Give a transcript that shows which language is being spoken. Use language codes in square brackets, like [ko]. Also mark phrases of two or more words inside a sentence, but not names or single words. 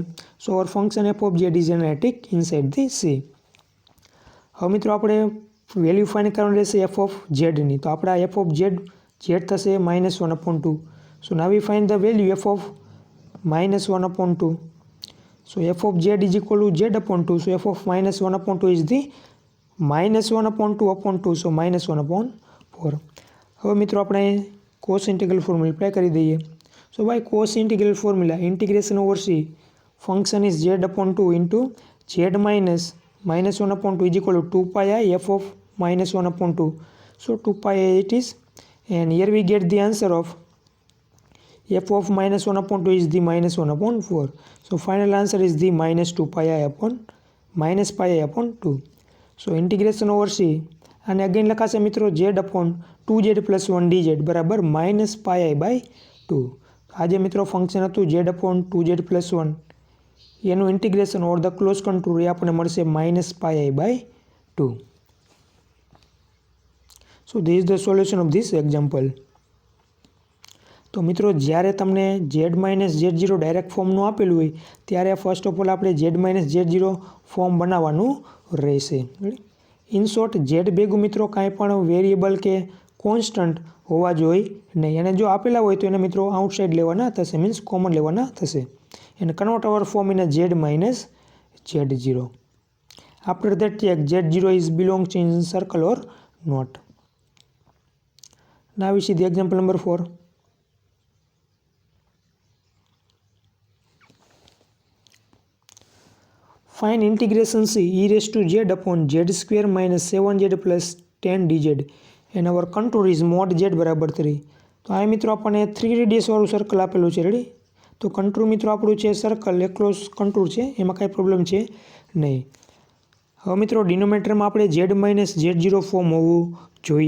[en] so our function f(z) is analytic inside the C. [gu] હવે મિત્રો આપણે [en] value find [gu] કરવાની રહેશે f(z)ની. તો આપણા f(z) થશે -1/2. [en] so now we find the value -1/2. સો f(z) is equal to Z/2. So f of -1/2 is the -1/2/2. So -1/4. [gu] હવે મિત્રો આપણે [en] cos integral formula [gu] એપ્લાય કરી દઈએ. [en] So by cos integral formula, integration over C, function is Z/2 into Z minus -1/2 is equal to 2 pi I f of -1/2. So 2 pi I it is, and here we get the answer of f of -1/2 is the -1/4. So final answer is the -2 pi I upon -pi/2. So integration over C, [gu] અને અગેન લખાશે મિત્રો Z/2Z + 1 dz બરાબર -pi/2. આ જે મિત્રો ફંક્શન હતું Z/2Z + 1, એનું ઇન્ટિગ્રેશન [en] or the close control [gu] એ આપણને મળશે -pi/2. [en] so this is the solution of this example. [gu] તો મિત્રો જ્યારે તમને Z માઇનસ Z0 ડાયરેક્ટ ફોર્મનું આપેલું હોય ત્યારે [en] first of all [gu] આપણે Z માઇનસ Z0 ફોર્મ બનાવવાનું રહેશે. [en] in short [gu] Z ભેગું મિત્રો કાંઈ પણ વેરિયેબલ કે કોન્સ્ટન્ટ હોવા જોઈએ નહીં, અને જો આપેલા હોય તો એને મિત્રો આઉટસાઇડ લેવાના થશે, મીન્સ કોમન લેવાના થશે. [en] and convert our form in a Z minus Z0. After that check Z0 is belongs in circle or not. Now we see the example number 4. Find integration C e raised to Z upon Z square minus 7Z plus 10 dz and our contour is mod z बराबर 3। [gu] તો આ મિત્રો આપણે 3 રેડિયસ વાળું સર્કલ આપેલું છે। रेडी। તો કંટૂર મિત્રો આપણું છે સર્કલ એ [en] close contour [gu] છે, એમાં કાંઈ પ્રોબ્લેમ છે નહીં। હવે મિત્રો ડિનોમિનેટર માં આપણે [en] z minus z0 form [gu] હોવું જોઈએ।